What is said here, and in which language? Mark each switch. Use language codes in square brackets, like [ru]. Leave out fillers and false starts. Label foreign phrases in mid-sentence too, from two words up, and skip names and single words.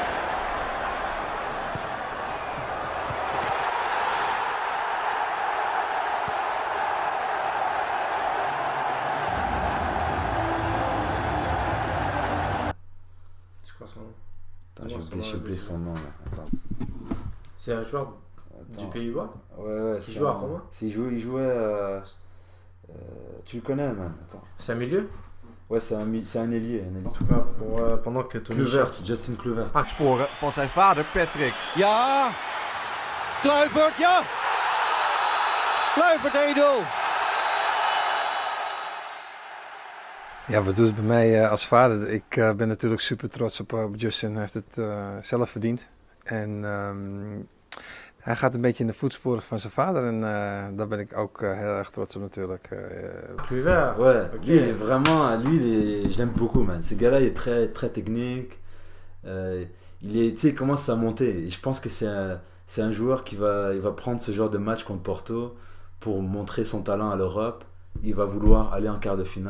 [fr] C'est quoi son nom? Attends, j'ai oublié son nom là. Attends. C'est un joueur du Pays-Bas? Ouais, il joue à Roma? Il jouait tu le connais, man. Attends. C'est un milieu? Ouais, c'est un ailier. En tout cas, pendant que Tony Justin Kluivert. [nl] Sporen van zijn vader Patrick. Ja! Kluivert, ja! Kluivert 1-0. Ja, wat doet het bij mij als vader? Ik ben natuurlijk super trots op Justin. Hij heeft het zelf verdiend. En hij gaat een beetje in de voetsporen van zijn vader en daar ben ik ook heel erg trots op natuurlijk. [fr] Kluivert, ouais, okay. Lui, il est vraiment, je l'aime beaucoup, man. Ce gars-là, il est très, très technique. Il commence à monter. Et je pense que c'est un joueur il va prendre ce genre de match contre Porto pour montrer son talent à l'Europe. Il va vouloir aller en quart de finale.